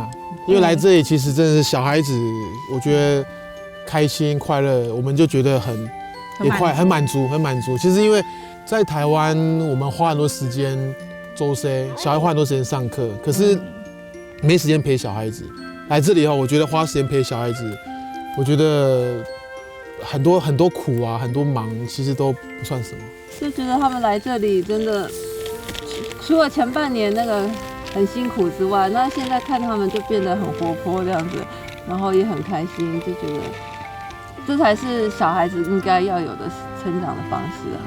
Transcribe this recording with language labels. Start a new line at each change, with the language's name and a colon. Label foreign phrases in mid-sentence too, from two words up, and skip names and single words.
Chinese: 因為來這裡其實真的是小孩子，我覺得開心快樂，我們就覺得很滿足。其實因為在台灣，我們花很多時間周 C， 小孩花很多時間上課，可是沒時間陪小孩子。來這裡後，我覺得花時間陪小孩子，我覺得很多苦啊，很多忙，其實都不算什麼。就覺得他們來這裡真的。除了前半年那個很辛苦之外，那現在看他們就變得很活潑這樣子，然後也很開心，就覺得这才是小孩子应该要有的成长的方式啊。